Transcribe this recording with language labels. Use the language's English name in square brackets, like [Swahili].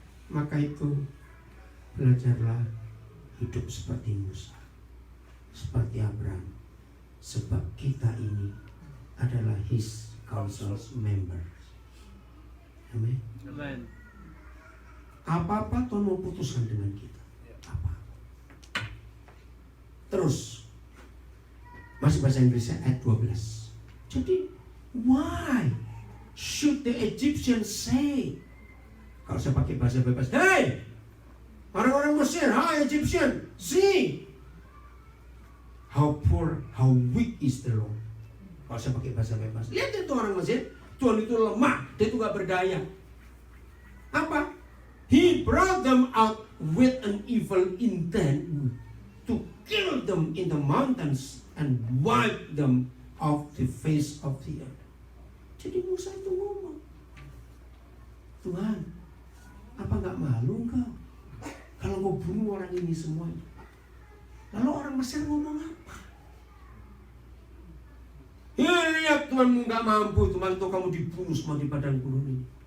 [Indonesian] Maka itu belajarlah hidup seperti Musa, seperti Abraham, sebab kita ini adalah [English] His Council's members. [Indonesian] Amin. [English] Amen. [Indonesian] Apa-apa Tuhan mau putuskan dengan kita. Apa? Terus masih bahasa Inggrisnya ayat 12. [English] Jadi why should the Egyptians say? [Indonesian] Kalau saya pakai bahasa bebas, hey, orang-orang Mesir, hai [English] Egyptian, see how poor, how weak is the Lord. [Indonesian] Kalau saya pakai bahasa bebas, lihat itu orang Mesir, Tuhan itu lemah, dia itu gak berdaya. Apa? [English] He brought them out with an evil intent to kill them in the mountains and wipe them off the face of the earth. [Indonesian] Jadi Musa itu ngomong, Tuhan, apa gak malu engkau kalau mau bunuh orang ini semuanya? Lalu orang Mesir ngomong apa? Lihat Tuhanmu gak mampu, Tuhan tuh kamu dibunuh semua di padang gurun ini.